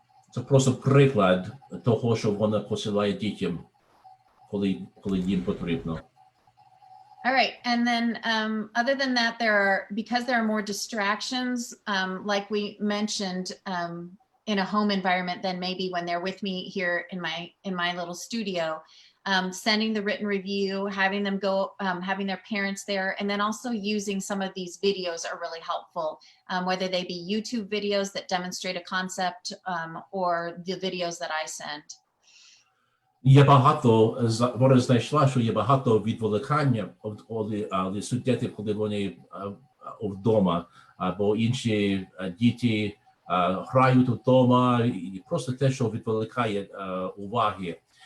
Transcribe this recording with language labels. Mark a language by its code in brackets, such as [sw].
[uk] Це просто приклад того, що вона посилає дітям, коли їм потрібно. [en] All right, and then other than that, because there are more distractions, like we mentioned, in a home environment than maybe when they're with me here in my little studio, sending the written review, having them go, having their parents there, and then also using some of these videos are really helpful, whether they be YouTube videos that demonstrate a concept or the videos that I send. [uk] Є багато, вона знайшла, що є багато відволікання, коли студенти, коли вони вдома, або інші діти грають вдома, і просто те, що відволікає уваги.